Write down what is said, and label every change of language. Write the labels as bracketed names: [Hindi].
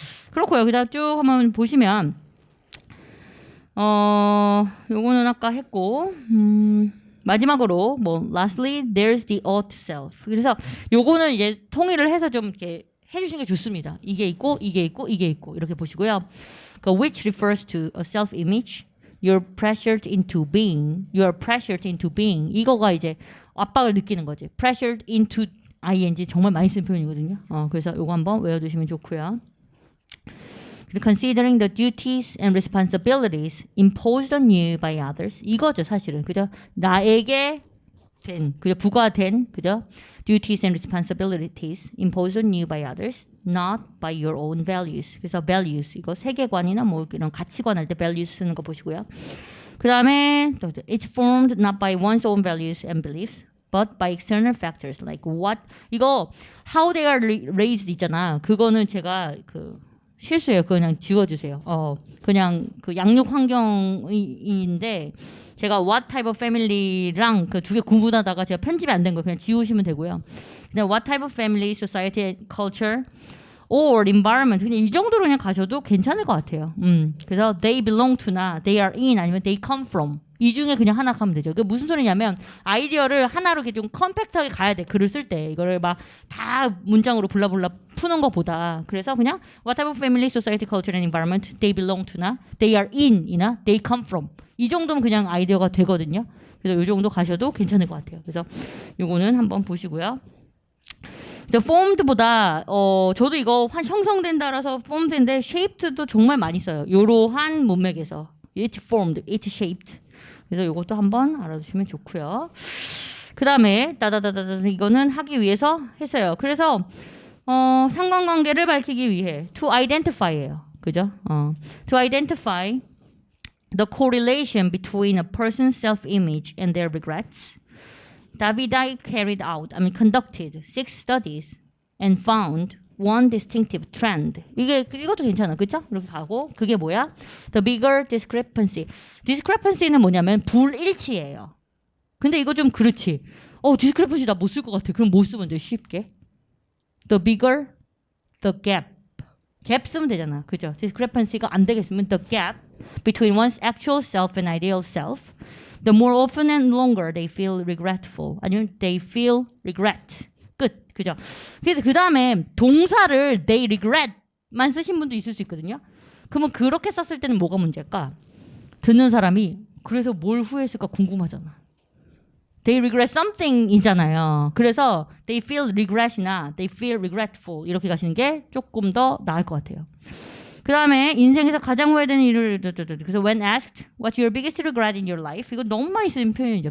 [Korean] 그렇고 여기다 쭉 한번 보시면 요거는 아까 했고 마지막으로 뭐 [English] lastly there's the ought self. [Korean] 그래서 요거는 이제 통일을 해서 좀 이렇게 해주시는 게 좋습니다. 이게 있고 이게 있고 이게 있고 이렇게 보시고요. [English] 그 which refers to a self-image. You're pressured into being. You're pressured into being. [Korean] 이거가 이제 압박을 느끼는 거지. [English] Pressured into ing [Korean] 정말 많이 쓰는 표현이거든요. 그래서 요거 한번 외워두시면 좋고요. [English] Considering the duties and responsibilities imposed on you by others. [Korean] 이거죠 사실은. 그죠? 나에게 된, 그죠? 부과된, 그죠? [English] Duties and responsibilities imposed on you by others, not by your own values. [Korean] 그래서 values 이거 세계관이나 뭐 이런 가치관 할 때 values 쓰는 거 보시고요. 그 다음에 [English] it's formed not by one's own values and beliefs, but by external factors like what [Korean] 이거 [English] how they are raised [Korean] 있잖아. 그거는 제가 그 실수예요. 그냥 지워주세요. 그냥 그 양육 환경인데 제가 what type of family랑 그 두 개 구분하다가 제가 편집이 안 된 거 그냥 지우시면 되고요. 그냥 [English] what type of family, society, culture, or environment [Korean] 그냥 이 정도로 그냥 가셔도 괜찮을 것 같아요. 그래서 [English] they belong to [Korean] 나 [English] they are in [Korean] 아니면 [English] they come from [Korean] 이 중에 그냥 하나 가면 되죠. 그 무슨 소리냐면 아이디어를 하나로 이렇게 좀 컴팩트하게 가야 돼. 글을 쓸 때 이거를 막 다 문장으로 불라불라 푸는 것보다 그래서 그냥 [English] what type of family, society, culture, and environment they belong to [Korean] 나 [English] they are in [Korean] 이나 [English] they come from [Korean] 이 정도면 그냥 아이디어가 되거든요. 그래서 이 정도 가셔도 괜찮을 것 같아요. 그래서 요거는 한번 보시고요. formed보다 저도 이거 형성된다라서 formed인데 shaped도 정말 많이 써요. 요러한 문맥에서 [English] it's formed, it's shaped. [Korean] 그래서 이것도 한번 알아두시면 좋고요. 그 다음에 따다다다다 이거는 하기 위해서 했어요. 그래서 상관관계를 밝히기 위해 [English] to identify [Korean] 예요. 그죠? [English] to identify the correlation between a person's self-image and their regrets. Davidi carried out, conducted 6 studies and found one distinctive trend. [Korean] 이것도 괜찮아. 그죠? 이렇게 가고 그게 뭐야? [English] The bigger discrepancy. [Korean] discrepancy는 뭐냐면 불일치예요. 근데 이거 좀 그렇지. discrepancy 나 못 쓸 것 같아. 그럼 못 쓰면 돼. 쉽게. [English] The bigger the gap. [Korean] gap 쓰면 되잖아. 그죠? [English] discrepancy가 [Korean] 안 되겠으면 [English] the gap between one's actual self and ideal self. The more often and longer they feel regretful. [Korean] 아니면 [English] they feel regret. [Korean] 끝. 그죠? 그래서 그 다음에 동사를 [English] they regret [Korean] 만 쓰신 분도 있을 수 있거든요. 그러면 그렇게 썼을 때는 뭐가 문제일까? 듣는 사람이 그래서 뭘 후회했을까 궁금하잖아. [English] They regret something이잖아요. [Korean] 그래서 [English] they feel regret [Korean] 이나 [English] they feel regretful [Korean] 이렇게 가시는 게 조금 더 나을 것 같아요. 그 다음에 인생에서 가장 후회되는 일을 그래서 [English] when asked what's your biggest regret in your life [Korean] 이거 너무 많이 쓰는 표현이죠.